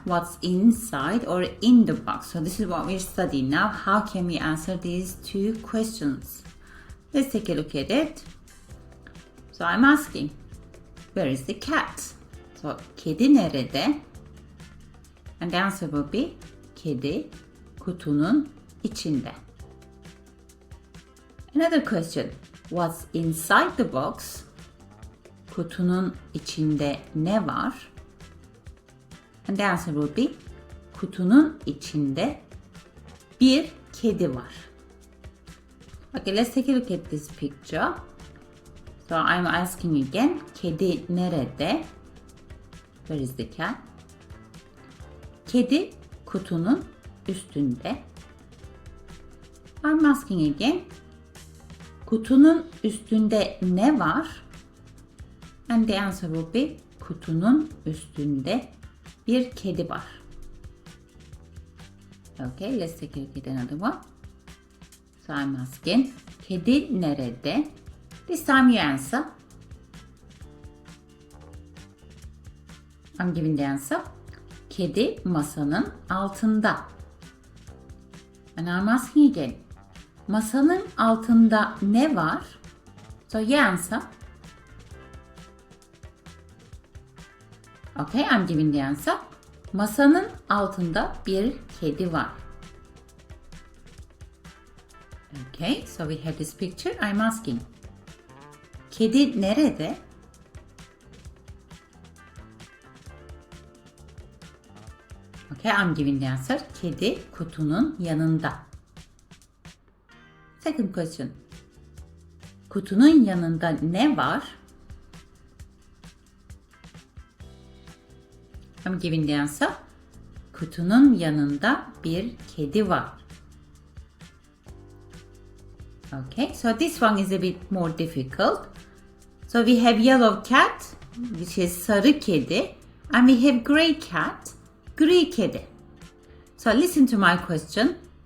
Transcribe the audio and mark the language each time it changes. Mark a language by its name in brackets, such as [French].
[English] What's inside or in the box? So this is what we're studying now. How can we answer these two questions? Let's take a look at it. So I'm asking, where is the cat? [Turkish] So kedi nerede? [English] And the answer will be [Turkish] kedi kutunun içinde. [English] Another question. What's inside the box? [Turkish] Kutunun içinde ne var? [English] And the answer will be [Turkish] kutunun içinde bir kedi var. [English] Okay, let's take a look at this picture. So I'm asking again, [Turkish] kedi nerede? [English] Where is the cat? [Turkish] Kedi kutunun üstünde. [English] I'm asking again, [Turkish] kutunun üstünde ne var? [English] And the answer will be [Turkish] kutunun üstünde bir kedi var. [English] Okay, let's take a look at another one. So I'm asking, [Turkish] kedi nerede? [English] This time you answer. I'm giving the answer. [Turkish] Kedi masanın altında. [English] And I'm asking again. [Turkish] Masanın altında ne var? [English] So you answer. Okay, I'm giving the answer. [Turkish] Masanın altında bir kedi var. [English] Okay, so we have this picture. I'm asking. [Turkish] Kedi nerede? [English] Okay, I'm giving the answer. [Turkish] Kedi kutunun yanında. [English] Second question. [Turkish] Kutunun yanında ne var? [English] I'm giving the answer. [Turkish] Kutunun yanında bir kedi var. [English] Okay, so this one is a bit more difficult. So we have yellow cat, which is sarı kedi, and we have gray cat, gri kedi. So listen to my question.